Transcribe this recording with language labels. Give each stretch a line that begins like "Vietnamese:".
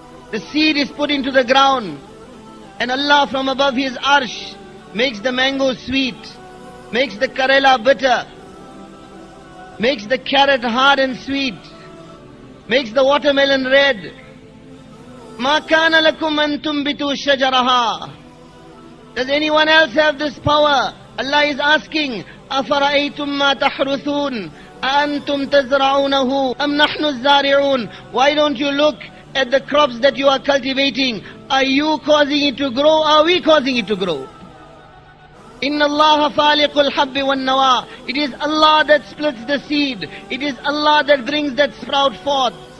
English: The seed is put into the ground, and Allah from above His arsh makes the mango sweet, makes the karela bitter, makes the carrot hard and sweet, makes the watermelon red.
Arabic: مَا كَانَ لَكُمْ أَن تُنْبِتُوا شَجَرَهَا.
English: Does anyone else have this power? Allah is asking,
Arabic: أَفَرَأَيْتُمْ مَا تَحْرُثُونَ أَأَنْتُمْ تَزْرَعُونَهُ أَمْ نَحْنُ الزَّارِعُونَ.
English: Why don't you look at the crops that you are cultivating? Are you causing it to grow? Are we causing it to grow?
Arabic: Inna Allah faliqul habbi wan nawa.
English: It is Allah that splits the seed. It is Allah that brings that sprout forth.